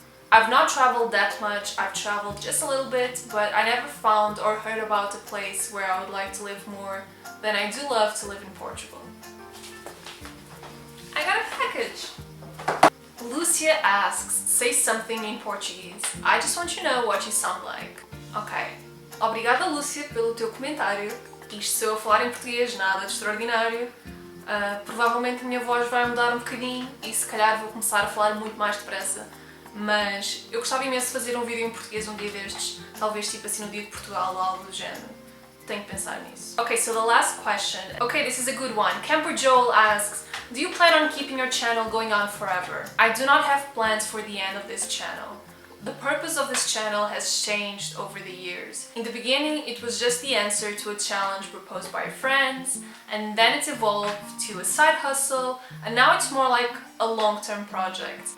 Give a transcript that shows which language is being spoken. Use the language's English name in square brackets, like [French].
[English] I've not traveled that much, I've traveled just a little bit, but I never found or heard about a place where I would like to live more than I do love to live in Portugal. I got a package! Lucia asks, say something in Portuguese. I just want you to know what you sound like. Ok. [Portuguese] Obrigada, Lúcia, pelo teu comentário. Isto se eu a falar em português, nada de extraordinário. Provavelmente a minha voz vai mudar um bocadinho e se calhar vou começar a falar muito mais depressa. Mas eu gostava imenso de fazer um vídeo em português um dia destes, talvez tipo assim no dia de Portugal ou algo do género. Tenho que pensar nisso. [English] Okay, so the last question. Okay, this is a good one. Camper Joel asks, do you plan on keeping your channel going on forever? I do not have plans for the end of this channel. The purpose of this channel has changed over the years. In the beginning, it was just the answer to a challenge proposed by friends, and then it evolved to a side hustle, and now it's more like a long-term project.